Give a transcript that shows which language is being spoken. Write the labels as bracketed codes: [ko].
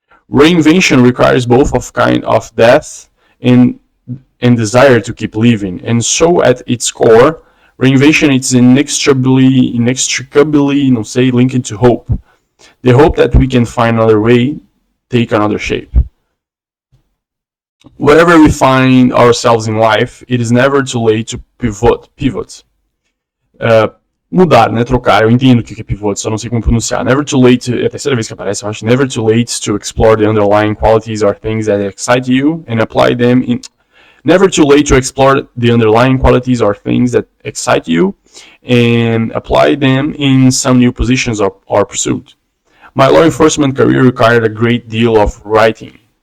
[en] Reinvention requires both of kind of death and desire to keep living, and so at its core, reinvention is inextricably, [pt] não sei, [en] linked to hope. The hope that we can find another way, take another shape. Wherever we find ourselves in life, it is never too late to pivot. [pt] Mudar, né, trocar, eu entendo o que é pivot, só não sei como pronunciar. [en] Never too late, [pt] é a terceira vez que aparece, eu acho. [en] Never too late to explore the underlying qualities or things that excite you and apply them in... Never too late to explore the underlying qualities or things that excite you and apply them in some new positions or pursuit. My law enforcement career required a great deal of writing.